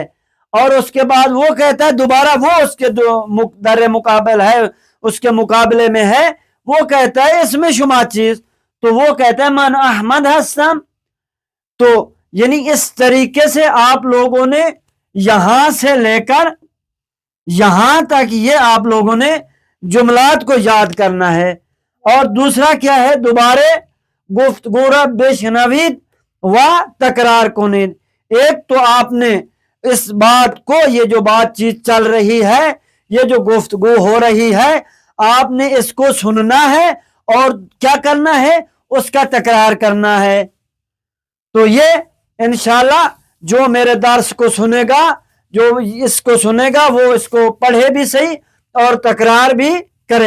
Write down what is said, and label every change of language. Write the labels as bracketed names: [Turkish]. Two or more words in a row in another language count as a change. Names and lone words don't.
[Urdu] اور اس کے بعد وہ کہتا ہے دوبارہ, وہ اس کے در مقابل ہے, اس کے مقابلے میں ہے, وہ کہتا ہے اس میں [Persian] شما چیز, [Urdu] تو وہ کہتا ہے [Persian] من احمد ہستم. [Urdu] تو یعنی اس طریقے سے آپ لوگوں نے یہاں سے لے کر یہاں تک یہ آپ لوگوں نے جملات کو یاد کرنا ہے. اور دوسرا کیا ہے, [Persian] دوبارے گفتگو را بشنوید و تکرار کنید. [Urdu] ایک تو آپ نے اس بات کو, یہ جو بات چیت چل رہی ہے, یہ جو گفتگو ہو رہی ہے, آپ نے اس کو سننا ہے اور کیا کرنا ہے, اس کا تکرار کرنا ہے. تو یہ انشاءاللہ جو میرے درس کو سنے گا, جو اس کو سنے گا, وہ اس کو پڑھے بھی صحیح اور تکرار بھی کرے.